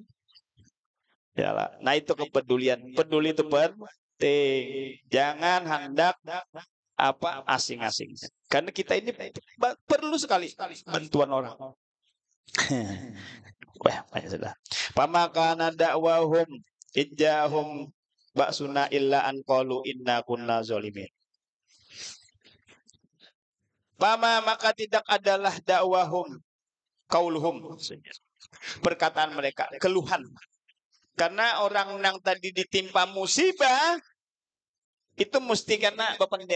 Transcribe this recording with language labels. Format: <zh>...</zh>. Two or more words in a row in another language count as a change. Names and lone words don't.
<id>Yalah. Nah itu kepedulian. Peduli itu penting.</id> <bjn>Jangan hendak apa asing-asing.</bjn> <id>Karena kita ini perlu sekali bantuan orang. Wah, banyak sudah.</id> <ar>فما كان دعواهم إذ جاءهم بأسنا إلا أن قالوا إنا كنا ظالمين.</ar> <id>Maka tidak adalah</id> <ar>دعواهم قولهم.</ar> <id>Perkataan mereka, keluhan. Karena orang yang tadi ditimpa musibah itu mesti karena bapender.</id>